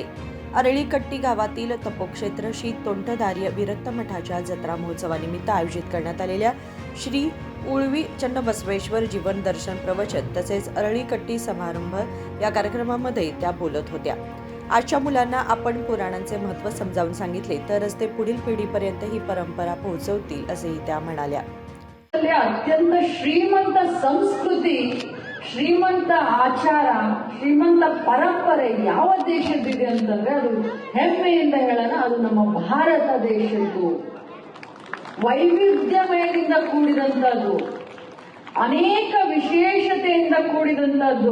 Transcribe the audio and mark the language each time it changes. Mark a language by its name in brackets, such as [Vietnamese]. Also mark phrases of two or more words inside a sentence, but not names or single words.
[Marathi] अरळीकट्टी गावातील तपोक्षेत्र श्री तोंटदार्य विरक्त मठाच्या जत्रा महोत्सवानिमित्त आयोजित करण्यात आलेल्या श्री उळवी चन्नबसवेश्वर जीवन दर्शन प्रवचन तसेच अरळीकट्टी समारंभ या कार्यक्रमामध्ये त्या बोलत होत्या. आजच्या मुलांना आपण पुराणांचे महत्त्व समजावून सांगितले तरच ते पुढील पिढीपर्यंत ही परंपरा पोहोचवतील, असेही त्या म्हणाल्या. [Kannada] ಅತ್ಯಂತ ಶ್ರೀಮಂತ ಸಂಸ್ಕೃತಿ, ಶ್ರೀಮಂತ ಆಚಾರ, ಶ್ರೀಮಂತ ಪರಂಪರೆ ಯಾವ ದೇಶದಿದೆ ಅಂತಂದ್ರೆ ಅದು ಹೆಮ್ಮೆಯಿಂದ ಹೇಳೋಣ, ಅದು ನಮ್ಮ ಭಾರತ ದೇಶದ್ದು. ವೈವಿಧ್ಯಮಯದಿಂದ ಕೂಡಿದಂತದ್ದು, ಅನೇಕ ವಿಶೇಷತೆಯಿಂದ ಕೂಡಿದಂತದ್ದು.